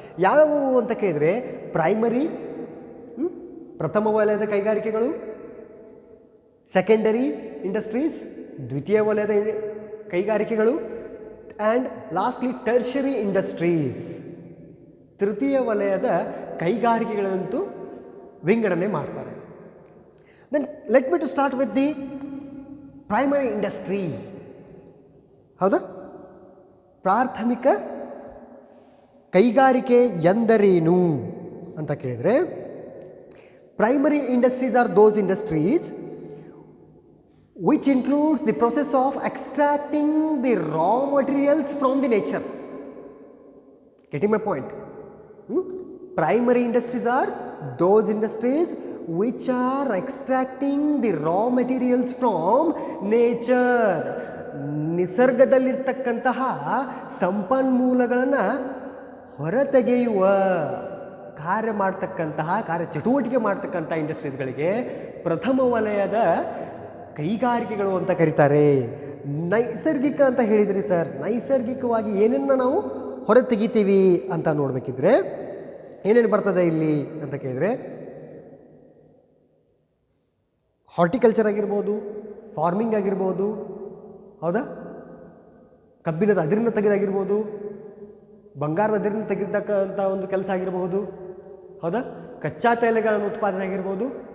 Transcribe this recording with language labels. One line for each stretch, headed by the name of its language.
Kannada: ಯಾವ್ಯಾವು ಅಂತ ಕೇಳಿದರೆ ಪ್ರೈಮರಿ, ಪ್ರಥಮ ವಲಯದ ಕೈಗಾರಿಕೆಗಳು, ಸೆಕೆಂಡರಿ ಇಂಡಸ್ಟ್ರೀಸ್, ದ್ವಿತೀಯ ವಲಯದ ಕೈಗಾರಿಕೆಗಳು,
English: and lastly tertiary industries,
Kannada: ತೃತೀಯ ವಲಯದ ಕೈಗಾರಿಕೆಗಳಂತೂ ವಿಂಗಡಣೆ ಮಾಡ್ತಾರೆ.
English: Then let me to start with the primary industry.
Kannada: ಹೌದಾ? ಪ್ರಾಥಮಿಕ ಕೈಗಾರಿಕೆ ಎಂದರೇನು ಅಂತ ಕೇಳಿದರೆ
English: primary industries are those industries which includes the process of extracting the raw materials from the nature. Getting my point? Primary industries are those industries which are extracting the raw materials from nature.
Kannada: ನಿಸರ್ಗದಲ್ಲಿರ್ತಕ್ಕಂತಹ ಸಂಪನ್ಮೂಲಗಳನ್ನು ಹೊರತೆಗೆಯುವ ಕಾರ್ಯ ಮಾಡ್ತಕ್ಕಂತಹ, ಕಾರ್ಯ ಚಟುವಟಿಕೆ ಮಾಡ್ತಕ್ಕಂಥ ಇಂಡಸ್ಟ್ರೀಸ್ಗಳಿಗೆ ಪ್ರಥಮ ವಲಯದ ಕೈಗಾರಿಕೆಗಳು ಅಂತ ಕರೀತಾರೆ. ನೈಸರ್ಗಿಕ ಅಂತ ಹೇಳಿದ್ರಿ ಸರ್, ನೈಸರ್ಗಿಕವಾಗಿ ಏನನ್ನು ನಾವು ಹೊರ ತೆಗಿತೀವಿ ಅಂತ ನೋಡಬೇಕಿದ್ರೆ ಏನೇನು ಬರ್ತದೆ ಇಲ್ಲಿ ಅಂತ ಕೇಳಿದರೆ ಹಾರ್ಟಿಕಲ್ಚರ್ ಆಗಿರ್ಬೋದು, ಫಾರ್ಮಿಂಗ್ ಆಗಿರ್ಬೋದು, ಹೌದಾ, ಕಬ್ಬಿಣದ ಅದಿರನ್ನು ತೆಗೆದಾಗಿರ್ಬೋದು, ಬಂಗಾರದ ಅದಿರನ್ನು ತೆಗೆದಕ್ಕಂಥ ಒಂದು ಕೆಲಸ ಆಗಿರಬಹುದು, ಹೌದಾ, ಕಚ್ಚಾ ತೈಲಗಳನ್ನು ಉತ್ಪಾದನೆ ಆಗಿರ್ಬೋದು.